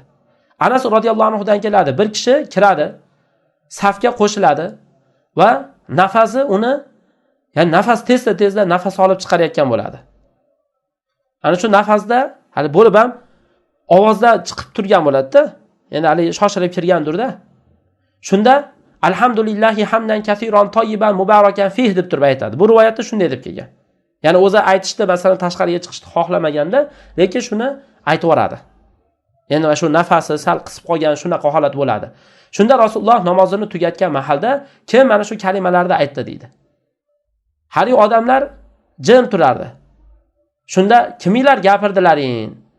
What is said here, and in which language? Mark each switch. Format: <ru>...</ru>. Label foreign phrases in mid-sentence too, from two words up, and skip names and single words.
<uz>Anas radhiyallohu anhudan keladi, bir kishi kiradi, safga qo'shiladi va nafasi uni, ya'ni nafas tezda nafas olib chiqarayotgan bo'ladi. Ana shu nafasda hali bo'lib ham ovozda chiqib turgan bo'ladi-da. Ya'ni hali shoshilib kirgandir-da. Shunda</uz> <ar>الحمد لله حمدا كثيرا طيبا مباركا فيه</ar> <uz>deb turib aytadi. Bu rivoyatda shunday deb kelgan. Ya'ni o'zi aytishda masalan tashqariga chiqishni xohlamaganda, lekin shuni aytib yoradi. Endi shu nafasi sal qisib qolgan shunaqa holat bo'ladi. Shunda Rasululloh namozini tugatgan mahalda kim mana shu kalimalarni aytdi deydi. Har odamlar jim turardi. Shunda kimlar gapirdilaring?</uz>